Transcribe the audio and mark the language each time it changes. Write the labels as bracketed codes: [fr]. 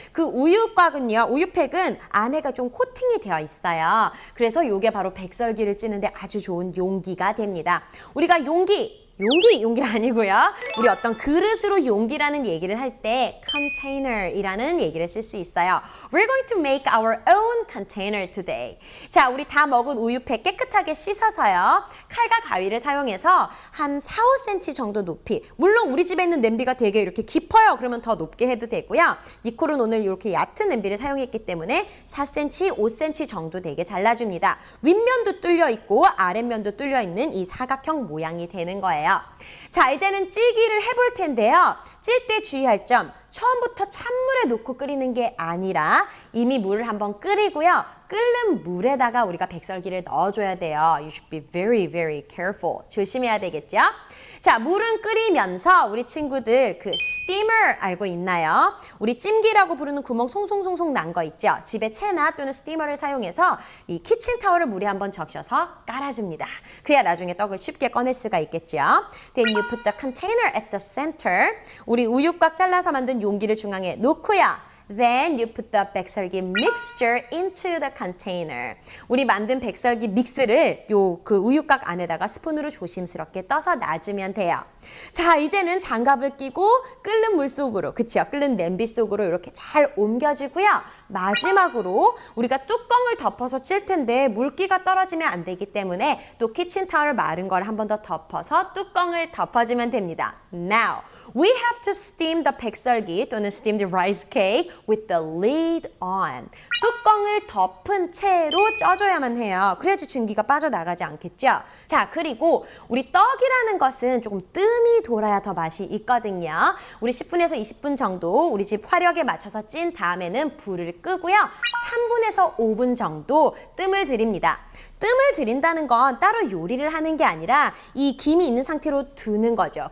[ko] 그 우유곽은요, 우유팩은 안에가 좀 코팅이 되어 있어요. 그래서 이게 바로 백설기를 찌는데 아주 좋은 용기가 됩니다. 우리가 용기 아니고요. 우리 어떤 그릇으로 용기라는 얘기를 할 때 container이라는 얘기를 쓸 수 있어요. [en] We're going to make our own container today. [ko] 자, 우리 다 먹은 우유팩 깨끗하게 씻어서요. 칼과 가위를 사용해서 한 4, 5cm 정도 높이. 물론 우리 집에 있는 냄비가 되게 이렇게 깊어요. 그러면 더 높게 해도 되고요. 니콜은 오늘 이렇게 얕은 냄비를 사용했기 때문에 4cm, 5cm 정도 되게 잘라줍니다. 윗면도 뚫려 있고 아랫면도 뚫려 있는 이 사각형 모양이 되는 거예요. 자, 이제는 찌기를 해볼 텐데요. 찔 때 주의할 점, 처음부터 찬물에 놓고 끓이는 게 아니라 이미 물을 한번 끓이고요. 끓는 물에다가 우리가 백설기를 넣어줘야 돼요. [en] You should be very, very careful. [ko] 조심해야 되겠죠? 자, 물은 끓이면서 우리 친구들 그 steamer 알고 있나요? 우리 찜기라고 부르는 구멍 송송송송 난 거 있죠? 집에 체나 또는 스티머를 사용해서 이 키친타월을 물에 한번 적셔서 깔아줍니다. 그래야 나중에 떡을 쉽게 꺼낼 수가 있겠죠? [en] Then you put the container at the center. [ko] 우리 우유곽 잘라서 만든 용기를 중앙에 놓고요. [en] Then you put the 백설기 mixture into the container. [ko] 우리 만든 백설기 믹스를 요 그 우유곽 안에다가 스푼으로 조심스럽게 떠서 놔주면 돼요. 자, 이제는 장갑을 끼고 끓는 물 속으로, 그치요? 끓는 냄비 속으로 이렇게 잘 옮겨주고요. 마지막으로 우리가 뚜껑을 덮어서 찔 텐데 물기가 떨어지면 안 되기 때문에 또 키친타월 마른 걸 한 번 더 덮어서 뚜껑을 덮어주면 됩니다. [en] Now, we have to steam the 백설기 [ko] 또는 [en] steamed rice cake with the lid on. [ko] 뚜껑을 덮은 채로 쪄줘야만 해요. 그래야지 증기가 빠져나가지 않겠죠? 자, 그리고 우리 떡이라는 것은 조금 뜸이 돌아야 더 맛이 있거든요. 우리 10분에서 20분 정도 우리 집 화력에 맞춰서 찐 다음에는 불을 끄고요. 3분에서 5분 정도 뜸을 들입니다. 뜸을 들인다는 건 따로 요리를 하는 게 아니라 이 김이 있는 상태로 두는 거죠.